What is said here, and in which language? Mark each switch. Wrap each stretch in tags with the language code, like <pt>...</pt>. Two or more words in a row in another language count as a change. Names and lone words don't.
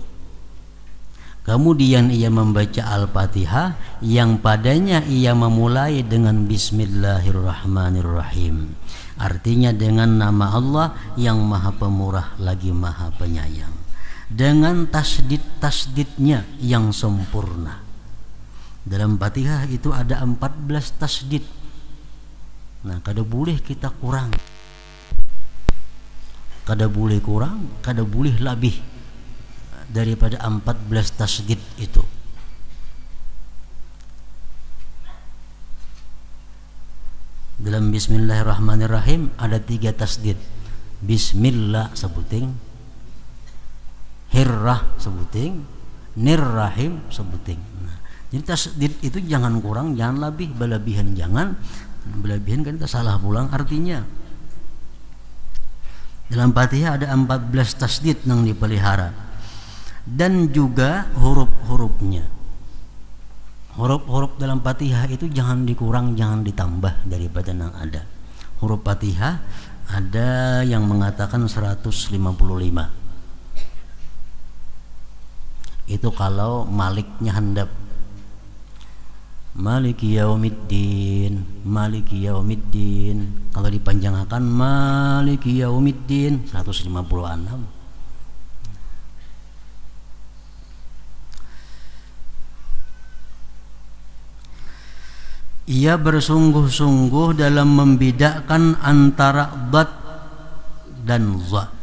<id>Kemudian ia membaca Al-Fatihah yang padanya ia memulai dengan Bismillahirrahmanirrahim. Artinya dengan nama Allah yang Maha Pemurah lagi Maha Penyayang. Dengan tasdid-tasdidnya yang sempurna. Dalam Fatihah itu ada 14 tasdid. Nah, kada boleh kita kurang. Kada boleh kurang, kada boleh lebih daripada 14 tasdid itu. Dalam Bismillahirrahmanirrahim ada 3 tasdid. Bismillah sebuting, Hirrah sebuting, Nirrahim sebuting. Jadi tasdid itu jangan kurang, jangan lebih, berlebihan jangan. Berlebihan kan kita salah pulang artinya. Dalam Fatihah ada 14 tasdid yang dipelihara. Dan juga huruf-hurufnya. Huruf-huruf dalam Fatihah itu jangan dikurang, jangan ditambah daripada yang ada. Huruf Fatihah ada yang mengatakan 155. Itu kalau maliknya handap.</id> <ar>Maliki yaumiddin, Maliki yaumiddin.</ar> <id>Kalau dipanjangkan</id> <ar>Maliki yaumiddin</ar> <id>156. Ia bersungguh-sungguh dalam membedakan antara dad dan za.</id>